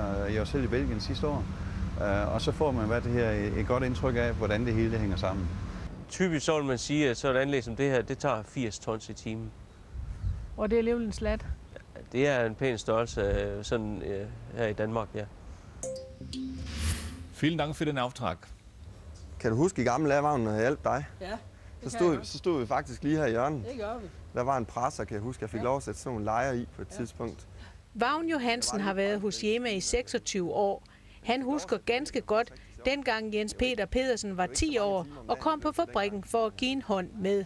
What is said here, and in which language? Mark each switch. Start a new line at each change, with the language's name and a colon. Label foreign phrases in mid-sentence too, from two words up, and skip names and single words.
Danish: Jeg var selv i Belgien sidste år, og så får man det her et godt indtryk af, hvordan det hele hænger sammen. Typisk så vil man sige, at så et anlæg som det her, det tager 80 tons i timen. Og det er alligevel en slat? Det er en pæn størrelse sådan her i Danmark, ja.
German: Vielen Dank für den Auftrag.
Danish: Kan du huske i gamle lavvagn, når jeg hjalp dig? Ja. Så stod vi faktisk lige her i hjørnet. Det gør vi. Der var en presser, kan jeg huske. Jeg fik lov at sætte sådan nogle lejer i på et tidspunkt. Vagn Johansen har været hos Jema i 26 år. Han husker ganske godt, dengang Jens Peter Pedersen var 10 år og kom på fabrikken for at give en hånd med.